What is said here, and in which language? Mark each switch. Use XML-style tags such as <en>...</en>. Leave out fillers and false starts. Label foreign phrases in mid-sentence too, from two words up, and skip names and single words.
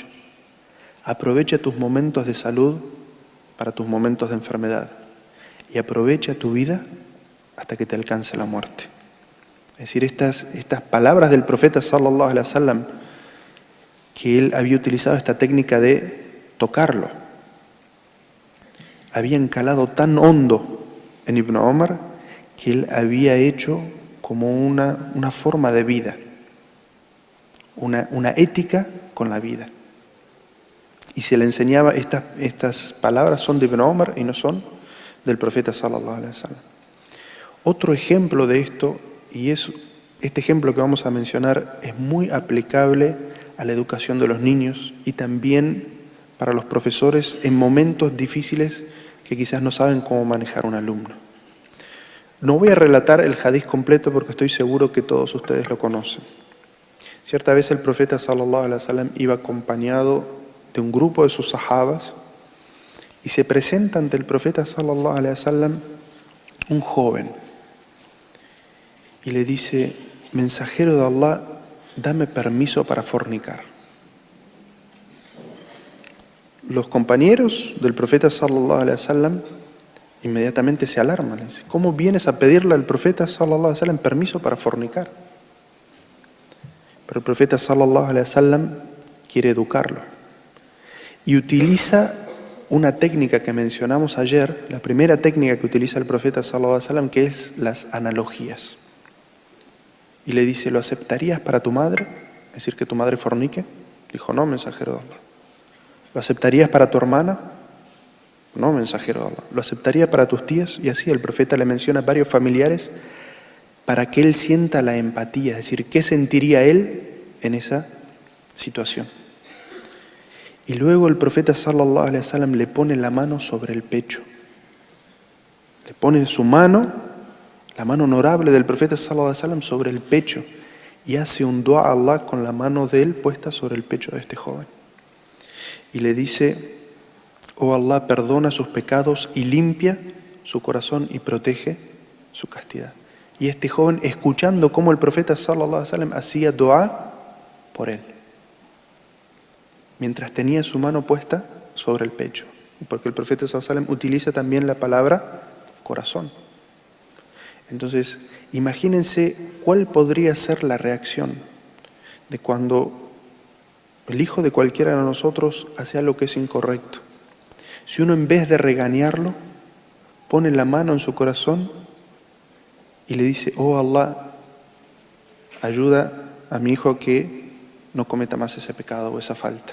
<es>Aprovecha tus momentos de salud para tus momentos de enfermedad y aprovecha tu vida hasta que te alcance la muerte. Es decir, estas palabras del profeta</es> <ar>صلى الله عليه وسلم,</ar> <es>que él había utilizado esta técnica de tocarlo, habían calado tan hondo en Ibn Omar que él había hecho como una forma de vida, una ética con la vida. Y se le enseñaba, estas palabras son de Ibn Omar y no son del profeta</es> <ar>صلى الله عليه وسلم.</ar> <es>Otro ejemplo de esto, y este ejemplo que vamos a mencionar es muy aplicable a la educación de los niños y también para los profesores en momentos difíciles que quizás no saben cómo manejar un alumno. No voy a relatar el hadiz completo porque estoy seguro que todos ustedes lo conocen. Cierta vez el profeta</es> <ar>صلى الله عليه وسلم</ar> <es>iba acompañado de un grupo de sus sahabas y se presenta ante el profeta</es> <ar>صلى الله عليه وسلم</ar> <es>un joven y le dice: mensajero de Allah, dame permiso para fornicar. Los compañeros del profeta</es> <ar>صلى الله عليه وسلم</ar> <es>inmediatamente se alarman. Le dicen: ¿cómo vienes a pedirle al profeta</es> <ar>صلى الله عليه وسلم</ar> <es>permiso para fornicar? Pero el profeta</es> <ar>صلى الله عليه وسلم</ar> <es>quiere educarlo y utiliza una técnica que mencionamos ayer, la primera técnica que utiliza el profeta</es> <ar>صلى الله عليه وسلم,</ar> <es>que es las analogías. Y le dice: ¿lo aceptarías para tu madre? Es decir, que tu madre fornique. Dijo: no, mensajero de Allah. ¿Lo aceptarías para tu hermana? No, mensajero de Allah. ¿Lo aceptaría para tus tías? Y así el profeta le menciona varios familiares para que él sienta la empatía, es decir, ¿qué sentiría él en esa situación? Y luego el profeta</es> <ar>صلى الله عليه وسلم</ar> <es>le pone la mano sobre el pecho. Le pone su mano, la mano honorable del profeta</es> <ar>صلى الله عليه وسلم,</ar> <es>sobre el pecho y hace un dua a Allah con la mano de él puesta sobre el pecho de este joven. Y le dice: oh Allah, perdona sus pecados y limpia su corazón y protege su castidad. Y este joven, escuchando cómo el profeta</es> <ar>صلى الله عليه وسلم</ar> <es>hacía dua por él, mientras tenía su mano puesta sobre el pecho, porque el profeta</es> <ar>صلى الله عليه وسلم</ar> <es>utiliza también la palabra corazón. Entonces, imagínense cuál podría ser la reacción de cuando el hijo de cualquiera de nosotros hace algo que es incorrecto. Si uno, en vez de regañarlo, pone la mano en su corazón y le dice: oh Allah, ayuda a mi hijo que no cometa más ese pecado o esa falta.</es>